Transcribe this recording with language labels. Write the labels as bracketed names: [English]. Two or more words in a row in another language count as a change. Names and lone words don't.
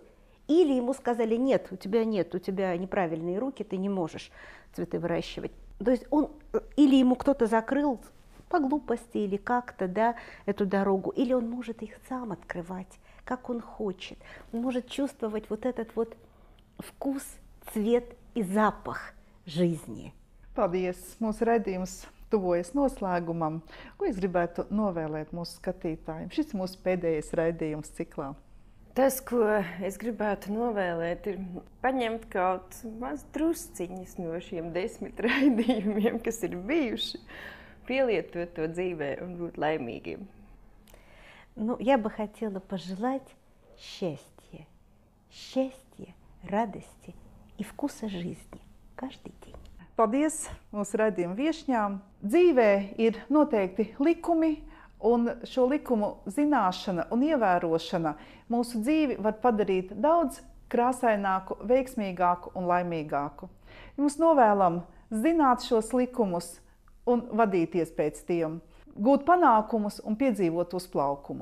[Russian] Или ему сказали, нет, у тебя неправильные руки, ты не можешь цветы выращивать. То есть или ему кто-то закрыл по глупости или как-то, да, эту дорогу, или он может их сам открывать, как он хочет. Он может чувствовать вот этот вот вкус, цвет и запах жизни. [Latvian] Paldies! Mūsu raidījums tuvojas noslēgumam. Ko es gribētu novēlēt mūsu skatītājiem? Šis ir mūsu pēdējais raidījums ciklā. Tas, ko es gribētu novēlēt, ir paņemt kaut maz drusciņas no šiem 10 raidījumiem, kas ir bijuši, pielietot to dzīvē un būt laimīgiem. [Russian] Я бы хотела пожелать счастья, радости и вкуса жизни каждый день. [Latvian] Paldies mūsu raidījuma viešņām. Dzīvē ir noteikti likumi, un šo likumu zināšana un ievērošana mūsu dzīvi var padarīt daudz krāsaināku, veiksmīgāku un laimīgāku. Jums novēlam zināt šos likumus un vadīties pēc tiem, gūt panākumus un piedzīvot uzplaukumu.